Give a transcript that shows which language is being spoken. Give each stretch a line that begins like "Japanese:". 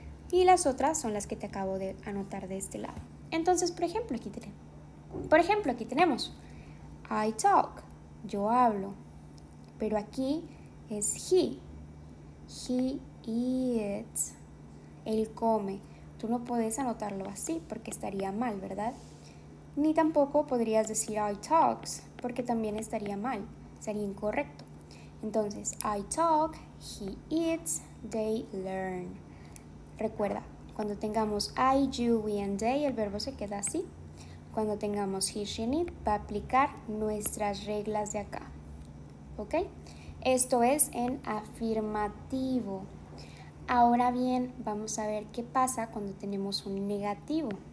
Spanish: Y las otras son las que te acabo de anotar de este lado. Entonces, por ejemplo, aquí tenemos
English: I talk,
Spanish: yo hablo, pero aquí es
English: he eats,
Spanish: él come. Tú no puedes anotarlo así porque estaría mal, ¿verdad? Ni tampoco podrías decir
English: I talks
Spanish: porque también estaría mal, sería incorrecto. Entonces,
English: I talk, he eats, they learn.
Spanish: Recuerda, cuando tengamos
English: I, you, we and they,
Spanish: el verbo se queda así. Cuando tengamos
English: he, she and it,
Spanish: va a aplicar nuestras reglas de acá, ¿ok? Esto es en afirmativo. Ahora bien, vamos a ver qué pasa cuando tenemos un negativo.